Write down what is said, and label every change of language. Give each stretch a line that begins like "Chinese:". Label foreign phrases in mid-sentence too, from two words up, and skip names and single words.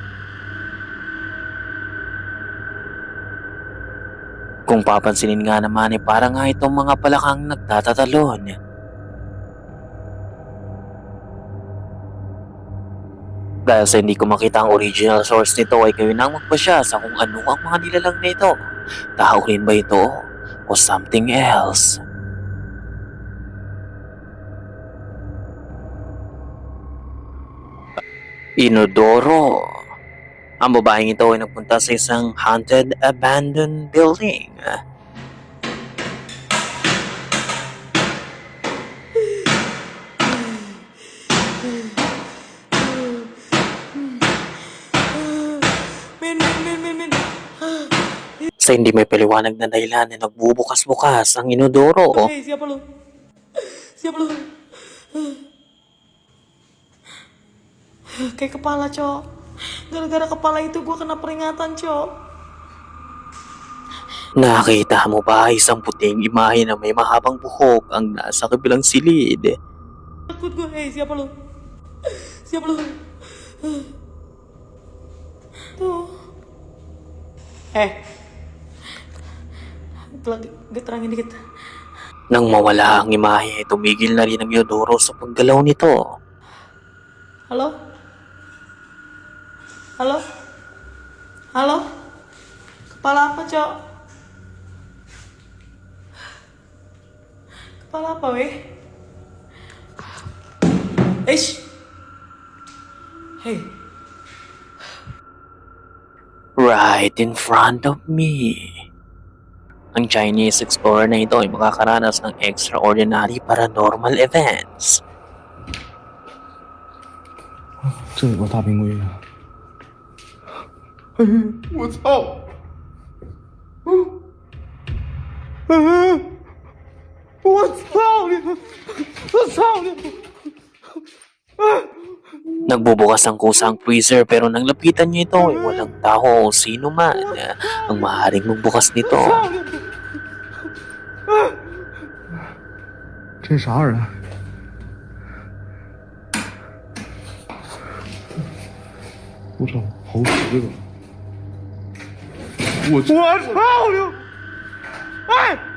Filipino: Kung papansinin nga naman parang nga itong mga palakang nagtatatalon. Dahil sa hindi ko makita ang original source nito ay kayo nang magpasya sa kung ano ang mga nilalang nito. Tao rin ba ito o
English: something else?
Filipino: Inodoro. Ang babaeng ito ay nagpunta sa isang
English: haunted abandoned building. Men.
Filipino: Sa hindi may paliwanag na dahilan na nagbubukas-bukas ang inodoro.
Indonesian: Hey, siapa lu? Siapa lu? Kayak kepala, Cok. Gara-gara kepala itu gue kena peringatan, Cok.
Filipino: Nakita mo ba isang puting imahe na may mahabang buhok ang nasa kabilang silid?
Indonesian: Takut gue. Hey, siapa lu? Siapa lu? Tuh. Gue terangin dikit.
Filipino: Nang mawala ang imahe, tumigil na rin ang inodoro sa paggalaw nito.
Indonesian: Halo? Halo? Halo? Kepala apa, Cok? Kepala apa, weh? Eish! Hey.
English: Right in front of me.
Filipino: Ang Chinese explorer na ito ay makakaranas ng
English: extraordinary paranormal events.
Chinese: 这有个大冰柜啊！哎，我操！我操你！我操你！
Filipino: Nagbubukas ang kusang freezer pero nang lapitan niya ito ay walang tao o sino man ang maaaring magbukas nito.
Chinese: 这啥人？我操，好使这个！我操你！哎！